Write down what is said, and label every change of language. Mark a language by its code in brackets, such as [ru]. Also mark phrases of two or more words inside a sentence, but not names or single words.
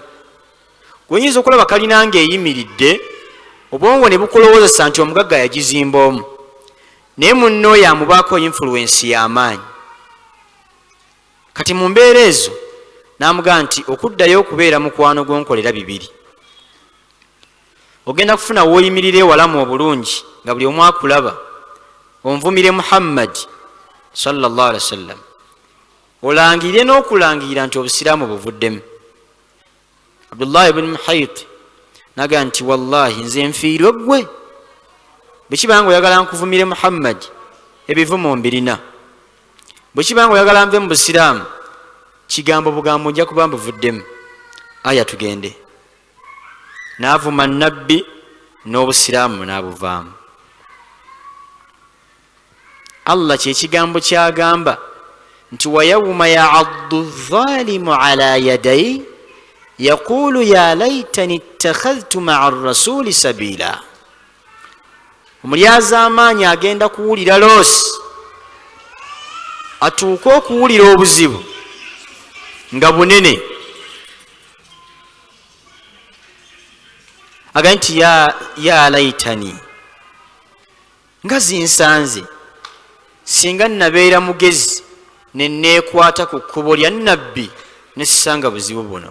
[lg] Gwenyinza okulaba kalina ng'eyimiridde, obwongo ne bukulowoozesa nti omugagga yagizimba omu, naye munno oyo amubaako influence y'amaanyi. Kati mu mbeera ezo n'amugaa nti okuddayo okubeera mukwano gw'onkolera bibiri. Ogenda kufuna w'oyimirira ewalamu obulungi nga buli omu akulaba, onvumire Muhammad [ar] صلى الله عليه وسلم, [lg] olangire n'okulangirira nti obusiraamu buvuddemu. Abdullah ibn Muhayti naga nti wallahi nze nfiirwe ggwe, bwe kibanga oyagala nkuvumire Muhammad ebivumo mbirina, bwe kibanga oyagala nve mu busiraamu kigambo bugambo nja kuba mbuvuddemu. Aya tugende. N'avuma nabbi n'obusiraamu n'abuvaamu. Allah kyekigambo kyagamba nti [ar] ويوم يعض الظالم على يديه يقول يا ليتني اتخذت مع الرسول سبيلا. [lg] Omulyaza amaanyi agenda kuwulira loosi, atuuke okuwulira obuzibu nga bunene, aga nti [ar] يا ليتني, [lg] nga zinsanze singa nabeera mugezi ne neekwata ku kkubo lya nabbi ne sisanga buzibu buno.